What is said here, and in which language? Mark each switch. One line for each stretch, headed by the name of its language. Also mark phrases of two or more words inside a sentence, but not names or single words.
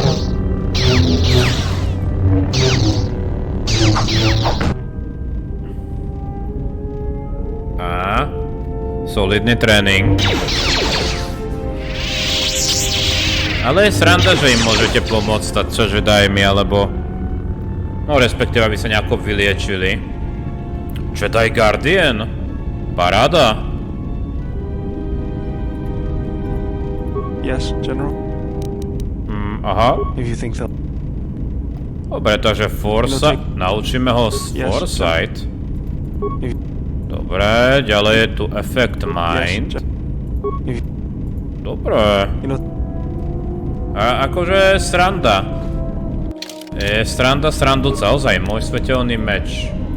Slovak: A solidný tréning. Ale je sranda, že im môžete pomôcť stať sa Jedimi, alebo... No respektíve, aby sa nejako vyliečili. Jedi Guardian? Paráda.
English: Yes, General?
Slovak: Aha.
English: If you think that...
Slovak: Dobre, takže Foresight, naučíme ho Foresight. Dobre, ďalej je tu Effect Mind. Dobre. A akože sranda. Je srandúca, ozaj, môj svetelný meč.